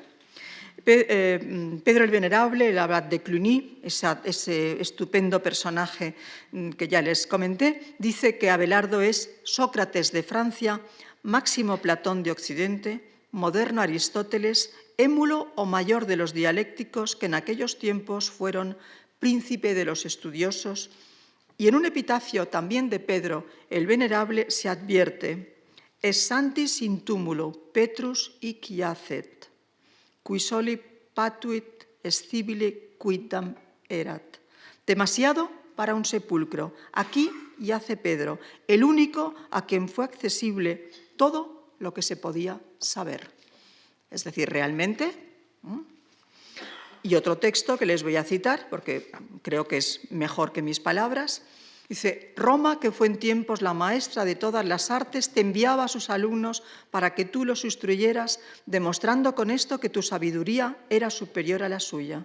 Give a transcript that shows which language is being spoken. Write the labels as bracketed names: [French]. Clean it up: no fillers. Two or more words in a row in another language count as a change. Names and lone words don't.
[Spanish] Pedro el Venerable, el abad de Cluny, ese estupendo personaje que ya les comenté, dice que Abelardo es Sócrates de Francia, Máximo Platón de Occidente, moderno Aristóteles, émulo o mayor de los dialécticos que en aquellos tiempos fueron príncipe de los estudiosos. Y en un epitafio también de Pedro el Venerable se advierte: [Latin] Es santis in tumulo Petrus hic iacet, qui soli patuit scibile quidam erat. [Spanish] Demasiado para un sepulcro. Aquí yace Pedro, el único a quien fue accesible todo lo que se podía saber. Es decir, realmente... Y otro texto que les voy a citar, porque creo que es mejor que mis palabras, dice: Roma, que fue en tiempos la maestra de todas las artes, te enviaba a sus alumnos para que tú los instruyeras, demostrando con esto que tu sabiduría era superior a la suya.